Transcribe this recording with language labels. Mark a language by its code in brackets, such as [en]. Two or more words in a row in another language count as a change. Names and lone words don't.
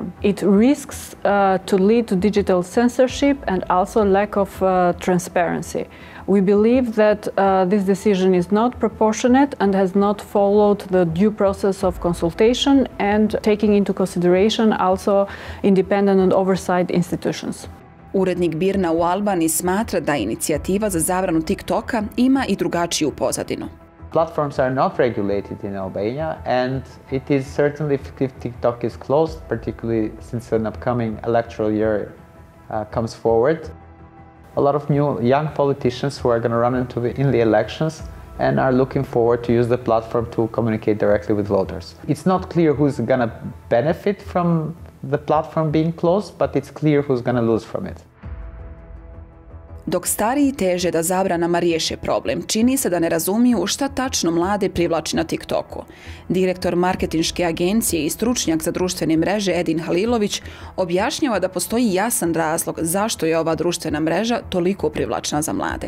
[en] It risks to lead to digital censorship and also lack of transparency. We believe that this decision is not proportionate and has not followed the due process of consultation and taking into consideration also independent and oversight institutions. [bs] Urednik BIRN-a u Albaniji smatra da inicijativa za zabranu TikToka ima i drugačiju pozadinu. [en] Platforms are not regulated in Albania, and it is certainly if TikTok is closed, particularly since an upcoming electoral year comes forward. A lot of new young politicians who are going to run in the elections and are looking forward to use the platform to communicate directly with voters. It's not clear who's going to benefit from the platform being closed, but it's clear who's going to lose from it. [bs] Dok stariji teže da zabranama riješe problem, čini se da ne razumiju šta tačno mlade privlači na TikToku. Direktor marketinške agencije i stručnjak za društvene mreže Edin Halilović objašnjava da postoji jasan razlog zašto je ova društvena mreža toliko privlačna za mlade.